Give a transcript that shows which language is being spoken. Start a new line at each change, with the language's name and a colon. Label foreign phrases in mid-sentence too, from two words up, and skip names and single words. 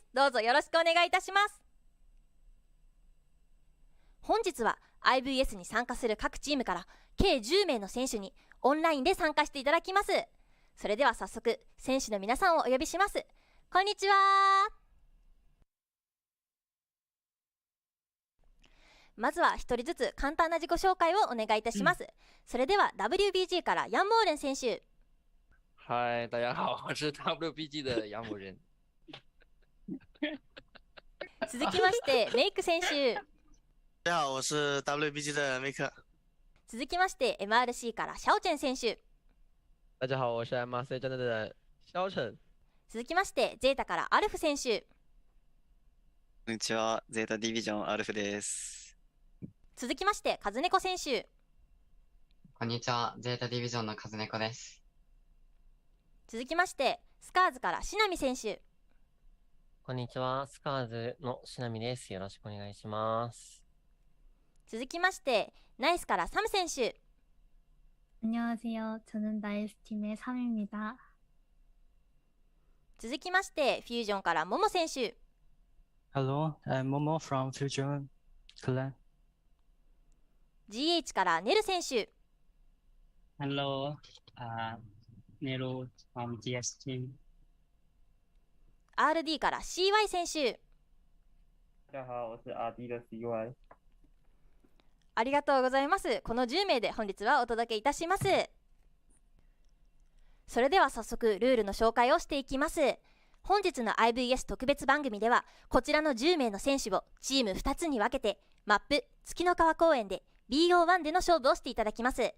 Japanese: どうぞよろしくお願いいたします。本日は IVS に参加する各チームから計10名の選手にオンラインで参加していただきます。それでは早速、選手の皆さんをお呼びします。こんにちは。まずは一人ずつ簡単な自己紹介をお願いいたします。それでは WBG からヤンモーレン選手。
Chinese: 嗨，大家好，我是 WBG 的杨某人。
Japanese: 続きましてメイク選手。
Chinese: 大家好，我是 WBG 的梅克。
Japanese: 続きまして MRC からシャオチェン選手。
Chinese: 大家好，我是 MRC 战队的肖晨。
Japanese: 続きましてゼータからアルフ選手。こんにちは、ゼータディビジョンアルフです。続きましてカズネコ選手。こんにちは、ゼータディビジョンのカズネコです。続きましてスカーズからシナミ選手。こんにちは、スカーズのしなみです。よろしくお願いします。続きましてナイスからサム選手。
Korean: 안녕하세요. 저는 나이스팀의 3입니다.
Japanese: 続きましてフュージョンからモモ選手。
English: Hello, I'm Momo from Fusion Clan.
Japanese: GH からネル選手。
English: Hello, Nero from GS Team.
Japanese: RD から CY 選手。
Chinese: 大家好，我是 RD 的 CY。
Japanese: ありがとうございます。この10名で本日はお届けいたします。それでは早速ルールの紹介をしていきます。本日の IVS 特別番組ではこちらの10名の選手をチーム2つに分けてマップ月の川公園で BO1 での勝負をしていただきます。